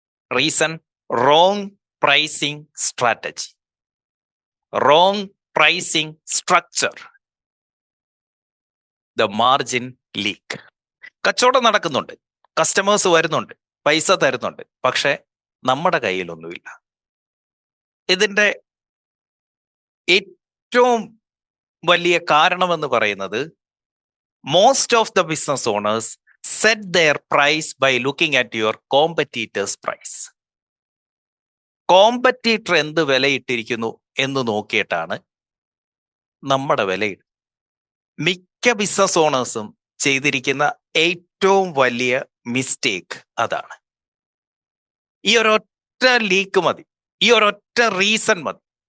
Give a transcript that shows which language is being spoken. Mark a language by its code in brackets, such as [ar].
[en] Reason wrong pricing strategy, wrong pricing structure. The margin leak. [ml] കച്ചവടം നടക്കുന്നുണ്ട്, customers വരുന്നുണ്ട്, പൈസ തരുന്നുണ്ട്, പക്ഷെ നമ്മുടെ കയ്യിലൊന്നുമില്ല. ഇതിൻ്റെ ഏറ്റവും വലിയ കാരണമെന്ന് പറയുന്നത് [en] most of the business owners set their price by looking at your competitor's price. [ml] Competitor എന്ത് വിലയിട്ടിരിക്കുന്നു എന്ന് നോക്കിയിട്ടാണ് നമ്മുടെ വിലയിടുന്നത്. മിക്ക ബിസിനസ് ഓണേഴ്സും ചെയ്തിരിക്കുന്ന ഏറ്റവും വലിയ മിസ്റ്റേക്ക് അതാണ്. ഈ ഒരൊറ്റ ലീക്ക് മതി, ഈ ഒരൊറ്റ റീസൺ മതി.